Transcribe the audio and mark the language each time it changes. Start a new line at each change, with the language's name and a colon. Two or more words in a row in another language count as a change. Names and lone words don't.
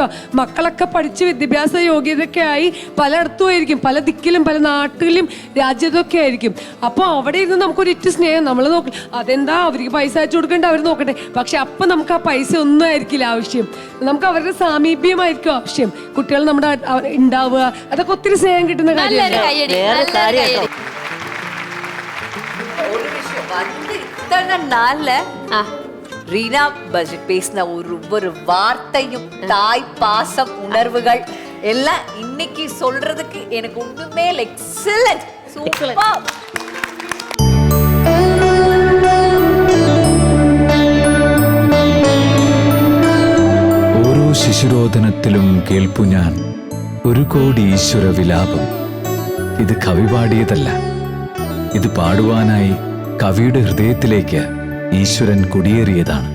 Malayalam: മക്കളൊക്കെ പഠിച്ച് വിദ്യാഭ്യാസ യോഗ്യതയൊക്കെ ആയി പലയിടത്തും ആയിരിക്കും, പല ദിക്കിലും പല നാട്ടിലും രാജ്യത്തൊക്കെ ആയിരിക്കും. അപ്പൊ അവിടെ ഇരുന്ന് നമുക്കൊരിറ്റ് സ്നേഹം നമ്മൾ നോക്കി, അതെന്താ അവർക്ക് പൈസ അയച്ചു കൊടുക്കേണ്ട, അവർ നോക്കട്ടെ. പക്ഷെ അപ്പൊ നമുക്ക് ആ പൈസ ഒന്നും ആയിരിക്കില്ല ആവശ്യം, നമുക്ക് അവരുടെ സാമീപ്യമായിരിക്കും ആവശ്യം. കുട്ടികൾ നമ്മുടെ ഉണ്ടാവുക, അതൊക്കെ ഒത്തിരി സ്നേഹം കിട്ടുന്ന കാര്യമാണ്.
Tamil: ஒரு விஷயம் வந்து இத்தனை நாள்ல ரீனா பேசின ஒரு வார்த்தையும் தாய் பாசம் உணர்வுகள் எல்லாம் இன்னைக்கு சொல்றதுக்கு எனக்கு ஒண்ணுமே
English: excellent super.
Malayalam: ഓരോ ശിശുരോദനത്തിലും കേൾപ്പു ഞാൻ ഒരു കോടി ഈശ്വര വിലാപം. ഇത് കവി പാടിയതല്ല, ഇത് പാടുവാനായി കവിയുടെ ഹൃദയത്തിലേക്ക് ഈശ്വരൻ കുടിയേറിയതാണ്.